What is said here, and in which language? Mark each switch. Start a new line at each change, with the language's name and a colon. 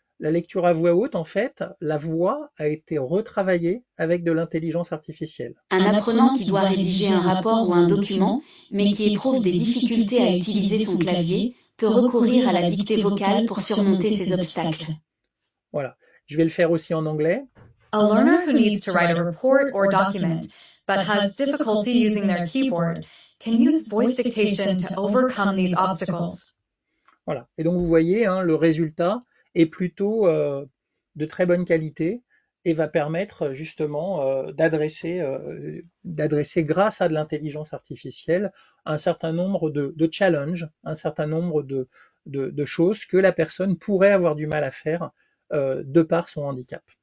French: La lecture à voix haute, en fait, la voix a été retravaillée avec de l'intelligence artificielle. Un apprenant qui doit rédiger un rapport ou un document, mais qui éprouve des difficultés à utiliser son clavier, peut recourir à la dictée vocale pour surmonter ces obstacles. Voilà. Je vais le faire aussi en anglais.
English: A learner who needs to write a report or document but has difficulty using their keyboard can use voice dictation to overcome these obstacles.
French: Voilà. Et donc vous voyez, hein, le résultat est plutôt de très bonne qualité et va permettre justement d'adresser grâce à de l'intelligence artificielle un certain nombre de challenges, un certain nombre de choses que la personne pourrait avoir du mal à faire de par son handicap.